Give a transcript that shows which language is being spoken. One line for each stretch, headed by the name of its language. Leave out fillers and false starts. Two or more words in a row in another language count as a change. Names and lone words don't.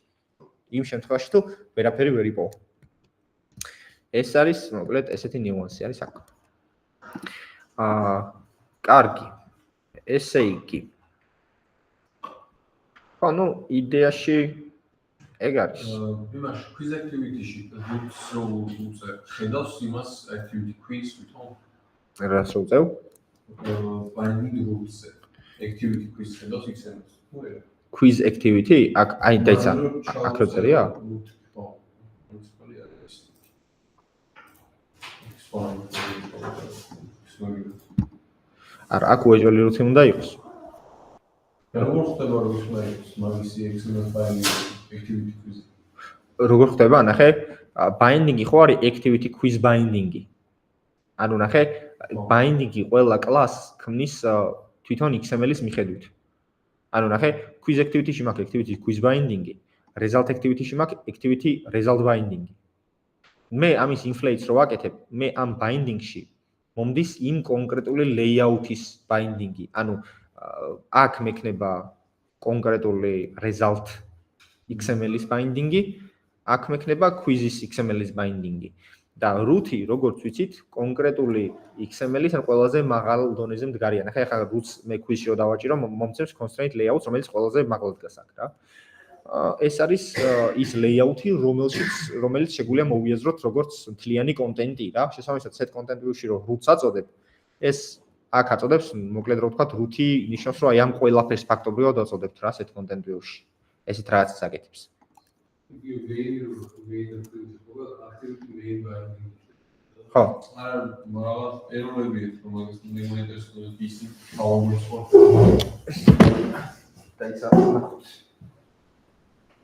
Georgian: იმ შემთხვევაში თუ ვერაფერი ვერ იპოვა. ეს არის, მოკლედ, ესეთი ნიუანსი არის აქ. კარგი. ესე იგი. ხო, ნუ იდეაში ეგ არის. იმაში
English: quiz activity-
Georgian: ში groups რო უწევ, ხედავს იმას
English: activity quiz
Georgian: ვითომ? რას რო უწევ?
English: binding groups-
Georgian: ზე.
English: activity quiz
Georgian: ხედავს XML-ს. ნუ ეგ.
English: quiz activity?
Georgian: აქ აი დაიცა. აქ რო წერია? არა, აქ უეჭველი რუთი უნდა იყოს. როგორ ხდება რომ ის მაგისი XML ფაილი
English: activity quiz?
Georgian: როგორ ხდება? ნახე, binding-ი ხო არის
English: activity quiz binding-
Georgian: ი. ანუ ნახე, binding-ი ყველა კლასს ქმნის თვითონ XML-ის მიხედვით. ანუ ნახე,
English: quiz activity-
Georgian: ში მაქვს
English: activity quiz binding-
Georgian: ი,
English: result activity-
Georgian: ში მაქვს
English: activity result binding-
Georgian: ი. მე ამის inflates რო ვაკეთებ, მე ამ binding-ში მომდის იმ კონკრეტული layout-ის binding-ი. ანუ აქ მექნება კონკრეტული result XML-ის binding-ი, აქ მექნება quiz-ის XML-ის binding-ი. და root-ი, როგორც ვიცით, კონკრეტული XML-ის ან ყველაზე მაღალ დონეზე მდგარია. ნახე, ახლა root-ს მე quiz-ში რო დავაჭირო, მომცემს
English: constraint layout,
Georgian: რომელიც ყველაზე მაღალ დგას აქ რა. ეს არის ის layout-ი, რომელიც შეგვიძლია მოვიაზროთ როგორც მთლიანი კონტენტი რა. შესაბამისად,
English: set content view-
Georgian: ში რო root-ს აწოდებ, ეს აქ აწოდებს, მოკლედ რო ვთქვათ, root-ი ნიშნავს, რომ აი ამ ყველაფერს ფაქტობრივად აწოდებთ რა
English: set content view-
Georgian: ში. ესეთ რაღაცას აკეთებს. ხო. არა, მაგრამ ერორებია, რომ მაგას მიმოიტესოს ის თავმოწმო. დაიცა.